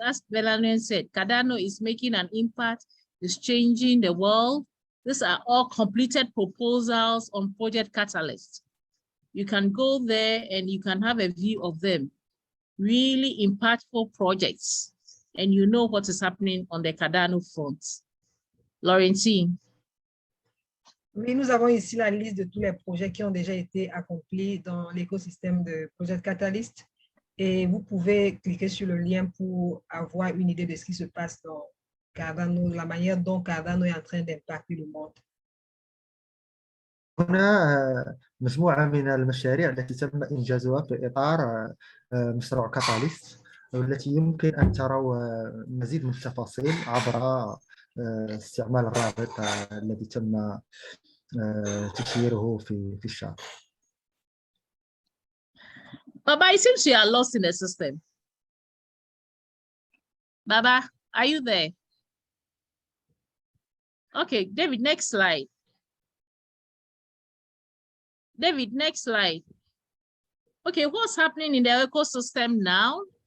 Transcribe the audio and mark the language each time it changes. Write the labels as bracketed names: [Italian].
[English] As Melaline said, Cardano is making an impact, is changing the world. These are all completed proposals on Project Catalyst. You can go there and you can have a view of them. Really impactful projects, and you know what is happening on the Cardano front. Laurentine. [French] Oui, nous avons ici la liste de tous les projets qui ont déjà été accomplis dans l'écosystème de Project Catalyst, et vous pouvez cliquer sur le lien pour avoir une idée de ce qui se passe dans Cardano, la manière dont Cardano est en train d'impacter le monde. [Arabic] هنا مجموعة من المشاريع التي تم إنجازها في إطار مشروع كاتاليست، والتي يمكن أن تروا مزيد من التفاصيل عبر استعمال الرابط الذي تم تشييره في الشات. [English] Baba, it seems you are lost in the system. Baba, are you there? Okay, David, next slide. David, next slide. Okay, what's happening in the ecosystem now?